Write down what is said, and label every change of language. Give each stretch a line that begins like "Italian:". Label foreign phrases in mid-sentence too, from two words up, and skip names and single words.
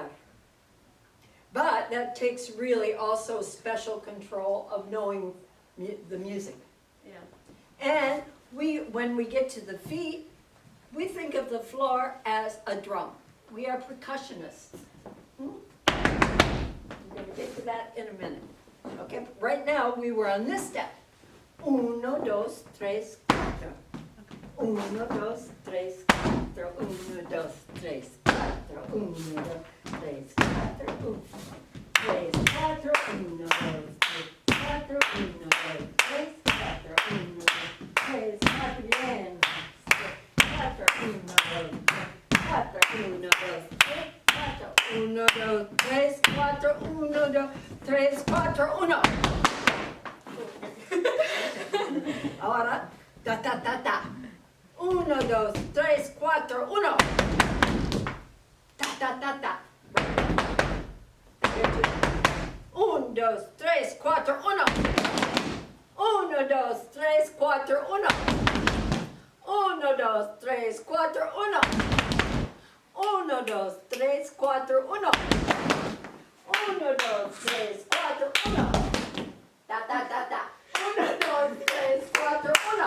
English: But that takes really also special control of knowing the music. Yeah. And when we get to the feet, we think of the floor as a drum. We are percussionists. I'm going to get to that in a minute. Okay, but right now we were on this step.
Spanish: Uno, dos, tres, cuatro. Uno, dos, tres, cuatro. Uno, dos, tres, cuatro. Uno, dos, tres, cuatro. Uno, tres, cuatro. Uno, dos, tres, cuatro. Uno, dos, tres, cuatro. Uno, dos, tres, cuatro. Bien. Cuatro. Uno, dos, tres, cuatro. Uno, dos, tres, cuatro. Uno, dos, tres, cuatro. Uno, dos, tres, cuatro. Uno. Ahora, ta ta ta ta. Uno, dos, tres, cuatro, uno. Ta ta ta ta. Un, dos, tres, cuatro, uno. Uno, dos, tres, cuatro, uno. Uno, dos, tres, cuatro, uno. Uno, dos, tres, cuatro, uno. Uno, dos, tres, cuatro, uno. Ta ta ta ta. Uno, dos, tres, cuatro, uno.